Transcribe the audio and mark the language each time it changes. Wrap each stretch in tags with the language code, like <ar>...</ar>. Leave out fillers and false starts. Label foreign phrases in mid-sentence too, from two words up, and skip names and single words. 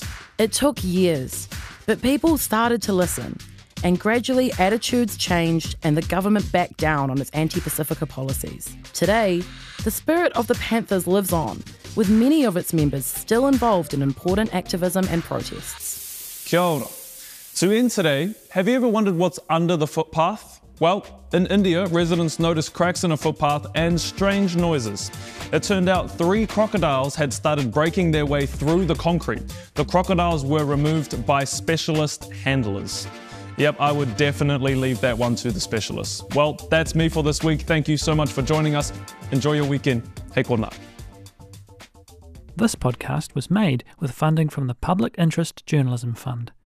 <en>It took years, but people started to listen, and gradually attitudes changed and the government backed down on its anti-Pacifica policies. Today, the spirit of the Panthers lives on, with many of its members still involved in important activism and protests.</en> <mi>Kia ora.</mi> <en>To end today, have you ever wondered what's under the footpath? Well, in India, residents noticed cracks in a footpath and strange noises. It turned out 3 crocodiles had started breaking their way through the concrete. The crocodiles were removed by specialist handlers. Yep, I would definitely leave that one to the specialists. Well, that's me for this week. Thank you so much for joining us. Enjoy your weekend.</en> <mi>Hei kona.</mi> <en>This podcast was made with funding from the Public Interest Journalism Fund.</en>